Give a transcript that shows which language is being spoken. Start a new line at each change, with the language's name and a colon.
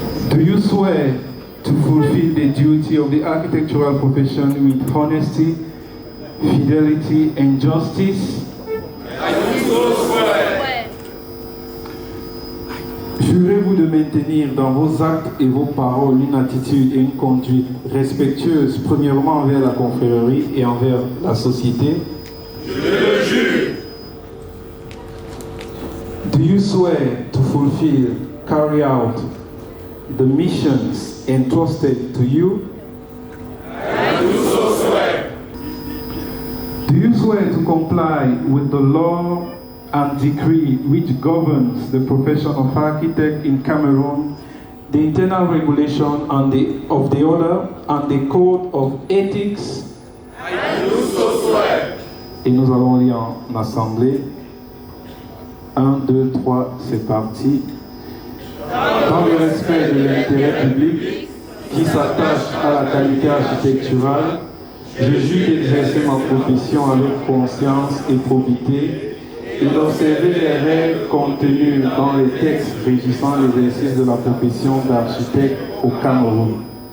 English: Do you swear to fulfill the duty of the architectural profession with honesty, fidelity, and justice?
French: Jurez-vous de maintenir dans vos actes et vos paroles une attitude et une conduite respectueuse, premièrement envers la confrérie et envers la société? Je le jure.
English: Do you swear to fulfill, carry out the missions entrusted to you? I do so swear. Do you swear to comply with the law and decree which governs the profession of architect in Cameroon, the internal regulation of the order and the code of ethics? I do so swear.
French: Et nous allons lire en assemblée. 1, 2, 3, c'est parti. Dans le respect de l'intérêt public qui s'attache à la qualité architecturale, je jure d'exercer ma profession avec conscience et probité et d'observer les règles contenues dans les textes régissant l'exercice de la profession d'architecte au Cameroun.